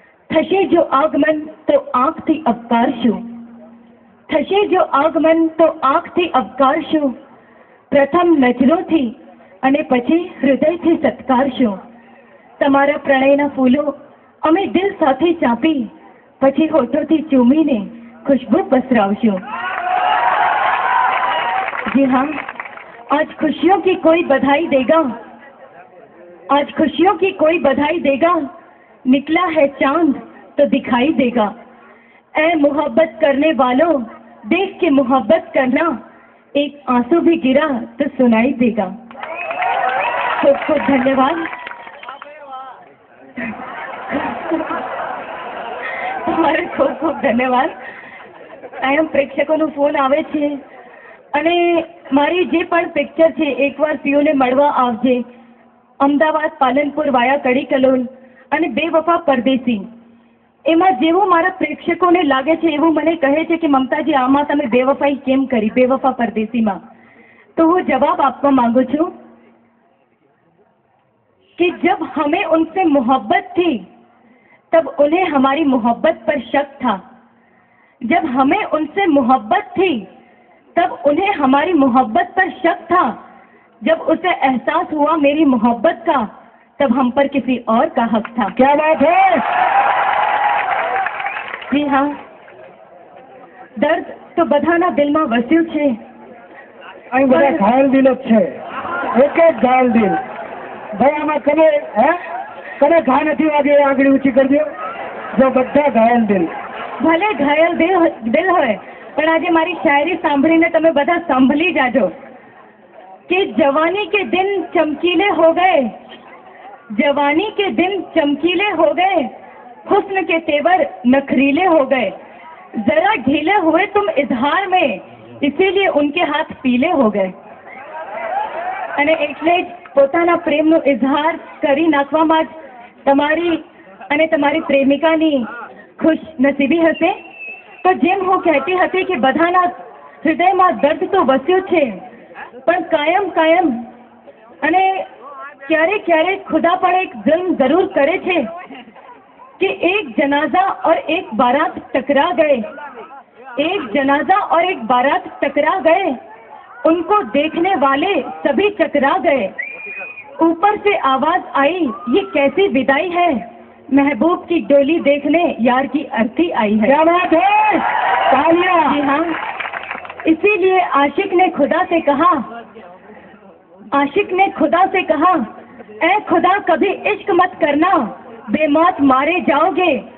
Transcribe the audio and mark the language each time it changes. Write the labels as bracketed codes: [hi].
[gu] થશે જો આગમન તો આંખથી અવકારશું. થશે જો આગમન તો આંખથી અવકારશું. પ્રથમ નજરોથી અને પછી હૃદયથી સત્કારશું. તમારા પ્રણયના ફૂલો અમે દિલ સાથે ચાંપી, પછી હોઠોથી ચૂમીને खुशबू पसरावशो. [hi] जी हाँ, आज खुशियों की कोई बधाई देगा, आज खुशियों की कोई बधाई देगा. निकला है चांद तो दिखाई देगा. ऐ मोहब्बत करने वालों, देख के मोहब्बत करना. एक आंसू भी गिरा तो सुनाई देगा. [gu] खूब खूब धन्यवाद. તમારે ખૂબ ખૂબ ધન્યવાદ. કાયમ પ્રેક્ષકોનો ફોન આવે છે અને મારી જે પણ પિક્ચર છે એકવાર પીઓને મળવા આવજે. અમદાવાદ, પાલનપુર વાયા કડી કલોલ અને બેવફા પરદેસી, એમાં જેવું મારા પ્રેક્ષકોને લાગે છે એવું મને કહે છે કે મમતાજી આમાં તમે બેવફાઈ કેમ કરી, બેવફા પરદેસીમાં. [hi] तो वो जवाब आपको [gu] मांगू छू [hi] कि जब हमें उनसे मोहब्बत थी तब उन्हें हमारी मोहब्बत पर शक था. जब हमें उनसे मोहब्बत थी तब उन्हें हमारी मोहब्बत पर शक था. जब उसे एहसास हुआ मेरी मोहब्बत का, तब हम पर किसी और का हक था. क्या बात है. जी हाँ, दर्द तो [gu] बधाना दिलમાં વસ્યું છે. અહીં બધા ઘાયલ દિલ જ છે, એક એક ઘાયલ દિલ. ભાઈ આમાં કને કને ઘા નથી વાગે, આંગળી ઊંચી કરજો. જો બધા ઘાયલ દિલ. ભલે ઘાયલ દિલ હોય, પણ આજે મારી શાયરી સાંભળીને તમે બધા સંભળી જાજો [hi] कि जवानी के दिन चमकीले हो गए, जवानी के दिन चमकीले हो गए, हुस्न के तेवर नखरीले हो गए. जरा ढीले हुए तुम इजहार में, इसीलिए उनके हाथ पीले हो गए. [gu] અને એટલે જ પોતાના પ્રેમનો ઇઝહાર કરી નાખવામાં જ તમારી અને તમારી પ્રેમિકાની ખુશ નસીબી હશે. તો જેમ હું કહેતી હતી કે બધાના હૃદયમાં દર્દ તો વસ્યું છે, પણ કાયમ કાયમ અને ક્યારેક ક્યારેક ખુદા પણ એક જુલ્મ જરૂર કરે છે [hi] कि एक जनाजा और एक बारात टकरा गए, एक जनाजा और एक बारात टकरा गए, उनको देखने वाले सभी चकरा गए. ऊपर से आवाज आई ये कैसी विदाई है, महबूब की डोली देखने यार की अर्थी आई है. क्या बात है. जी हाँ, इसीलिए आशिक ने खुदा से कहा, आशिक ने खुदा से कहा, ऐ खुदा कभी इश्क मत करना, बेमौत मारे जाओगे.